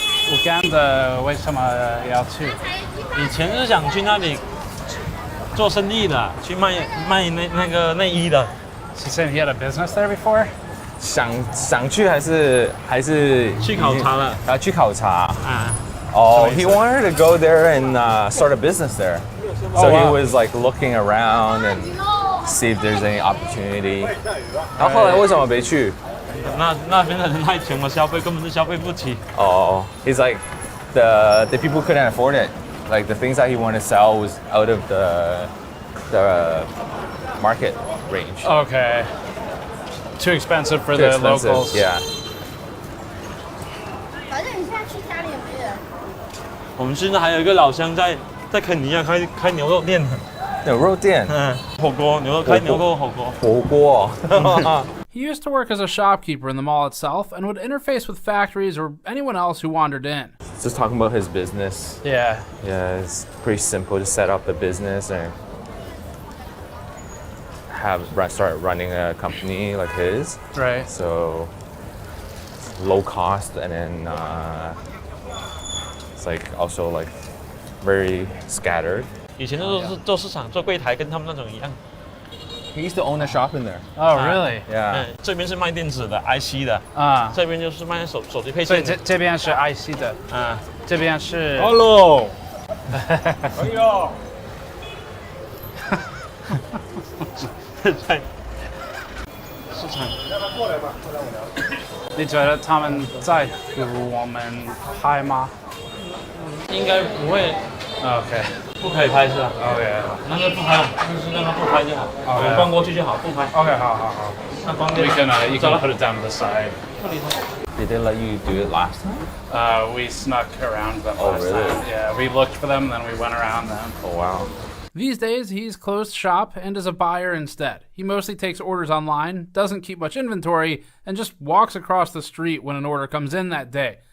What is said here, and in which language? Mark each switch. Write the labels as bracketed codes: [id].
[zh] Uganda 为什么要去？以前是想去那里做生意的，去卖那个内衣的。 [en] He said he had a business there before. [zh] 想去还是去考察了？去考察。 [en] He wanted to go there and start a business there. So he was like looking around and see if there's any opportunity. [zh] 然后后来为什么没去？那边的人太穷了，消费根本是消费不起。 [en] He's like the people couldn't afford it. Like the things that he wanted to sell was out of the market range. Okay. Too expensive for the locals. Yeah. [zh] 反正你现在去家里有没有人？我们现在还有一个老乡在肯尼亚开牛肉店的。牛肉店。火锅，开牛肉火锅。火锅。 [en] He used to work as a shopkeeper in the mall itself and would interface with factories or anyone else who wandered in. Just talking about his business. Yeah. Yeah, it's pretty simple. Just set up the business and start running a company like his. Right. So low cost, and then it's like also like very scattered. [zh] 以前都是做市场做柜台，跟他们那种一样。 [en] He used to own a shop in there. Oh, really? Yeah. [zh] 这边是卖电子的 IC 的这边就是卖手机配件的。所以这边是 IC 的这边是。 [en] Hello。 [zh] 哎呦。在市场。你觉得他们在乎我们拍吗？应该不会。 [en] OK。 [zh] 不可以拍是吧 [en] ？OK。 [zh] 那就不拍，就是让他不拍就好。我们逛过去就好，不拍。 OK， 好。那关掉。 [en] You can put it down to the side. Did they let you do it last time? We snuck around them Oh, last really? time. Yeah, we looked for them, then we went around them. Oh, wow. These days, he's closed shop and is a buyer instead. He mostly takes orders online, doesn't keep much inventory, and just walks across the street when an order comes in that day.